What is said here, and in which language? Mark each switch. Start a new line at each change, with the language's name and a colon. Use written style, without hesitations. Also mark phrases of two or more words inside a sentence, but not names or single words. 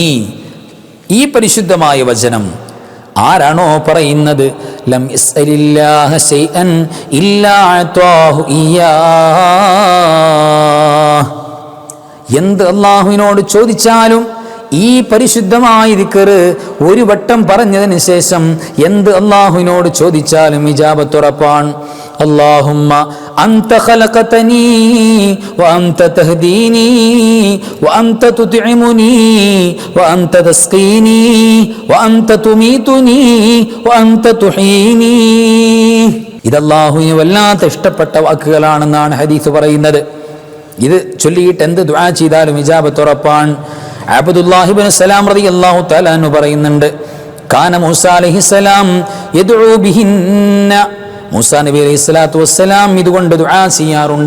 Malayalam: ഈ പരിശുദ്ധമായ വചനം ആരാണോ പറയുന്നത്,
Arabic: لم يسأل الله شيئا إلا أتاه إياه,
Malayalam: എന്ത് അല്ലാഹുവിനോട് ചോദിച്ചാലും ഈ പരിശുദ്ധമായ ദിക്ർ ഒരു വട്ടം പറഞ്ഞതിന് ശേഷം എന്ത് അല്ലാഹുവിനോട് ചോദിച്ചാലും ഇജാബത്ത് ഉറപ്പാണ്.
Arabic: اللهم أنت خلقتني وأنت تهديني وأنت تطعمني وأنت تسقيني وأنت تميتني وأنت تحييني.
Malayalam: ഇത് അല്ലാഹുവിന് വല്ലാത്ത ഇഷ്ടപ്പെട്ട വാക്കുകളാണെന്നാണ് ഹദീസ് പറയുന്നത്. ഇത് ചൊല്ലിയിട്ട് എന്ത് ദുആ ചെയ്താലും ഇജാബത്ത് ഉറപ്പാണ്. അബ്ദുല്ലാഹി ഇബ്നു സലാം
Arabic: رضي الله تعالى عنه
Malayalam: പറയുന്നുണ്ട്,
Arabic: كان موسى عليه السلام يدعو بهن,
Malayalam: മൂസാ നബി
Arabic: عليه الصلاة والسلام
Malayalam: ഇതുകൊണ്ട് ദുആ ചെയ്യാറുണ്ട്.